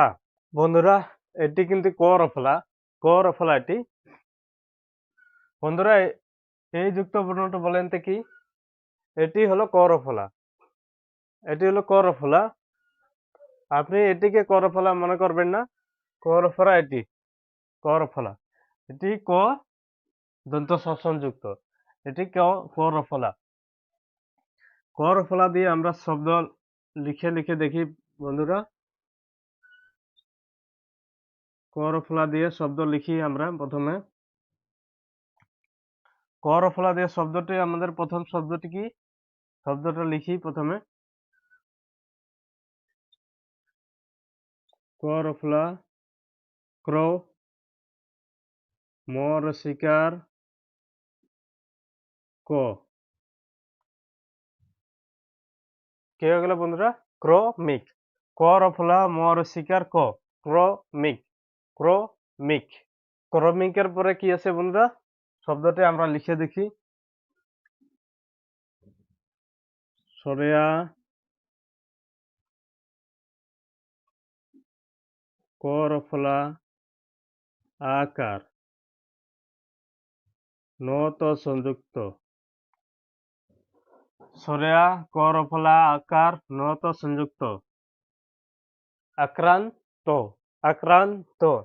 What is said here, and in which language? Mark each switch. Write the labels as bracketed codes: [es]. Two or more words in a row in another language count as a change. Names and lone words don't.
[bn] বন্ধুরা, এটি কিন্তু ক রফলা, ক রফলা এটি। বন্ধুরা, এই যুক্ত বর্ণটা বলেন তো কি? এটি হলো ক রফলা, এটি হলো ক রফলা। আপনি এটিকে ক রফলা মনে করবেন না। ক রফলা এটি, ক রফলা। এটি ক দন্ত স সংযুক্ত, এটি ক রফলা। ক রফলা দিয়ে আমরা শব্দ লিখে লিখে দেখি বন্ধুরা। ক রফলা দিয়ে শব্দ লিখি আমরা প্রথমে। ক রফলা দিয়ে শব্দটি, আমাদের প্রথম শব্দটি কি? শব্দটা লিখি প্রথমে। ক রফলা ক্র, ম রসিকার ক। কি হয়ে গেল বন্ধুরা? ক্রমিক। ক রফলা ম রসিকার ক, ক্রমিক, ক্রমিক। ক্রমিকের পরে কি আছে বন্ধুরা? শব্দটি আমরা লিখে দেখি। সরেয়া ক রফলা আকার নত সংযুক্ত, সরেয়া ক রফলা আকার নত সংযুক্ত আক্রান্ত, আক্রান্ত।